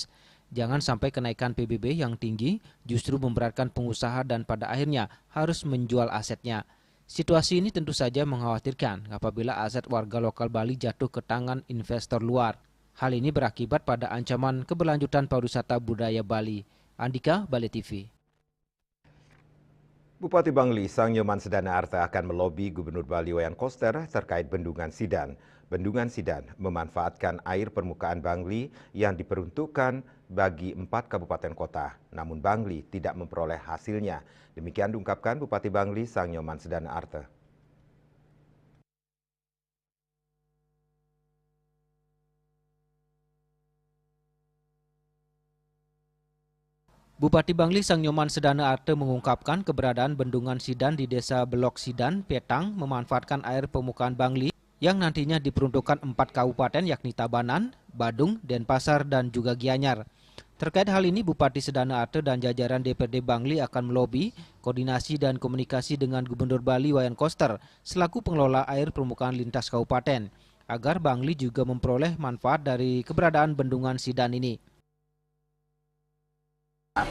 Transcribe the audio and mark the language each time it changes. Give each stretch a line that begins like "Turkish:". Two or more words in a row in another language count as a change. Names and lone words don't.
Indonesian: Jangan sampai kenaikan PBB yang tinggi justru memberatkan pengusaha dan pada akhirnya harus menjual asetnya. Situasi ini tentu saja mengkhawatirkan apabila aset warga lokal Bali jatuh ke tangan investor luar. Hal ini berakibat pada ancaman keberlanjutan pariwisata budaya Bali. Andika, Bali TV. Bupati Bangli, Sang Nyoman Sedana Arta akan melobi Gubernur Bali Wayan Koster terkait Bendungan Sidan. Bendungan Sidan memanfaatkan air permukaan Bangli yang diperuntukkan bagi 4 kabupaten kota. Namun Bangli tidak memperoleh hasilnya. Demikian diungkapkan Bupati Bangli, Sang Nyoman Sedana Arta. Bupati Bangli Sang Nyoman Sedana Arte mengungkapkan keberadaan Bendungan Sidan di Desa Belok Sidan, Petang memanfaatkan air permukaan Bangli yang nantinya diperuntukkan 4 kabupaten yakni Tabanan, Badung, Denpasar, dan juga Gianyar. Terkait hal ini, Bupati Sedana Arte dan jajaran DPRD Bangli akan melobi, koordinasi dan komunikasi dengan Gubernur Bali Wayan Koster selaku pengelola air permukaan lintas kabupaten, agar Bangli juga memperoleh manfaat dari keberadaan Bendungan Sidan ini.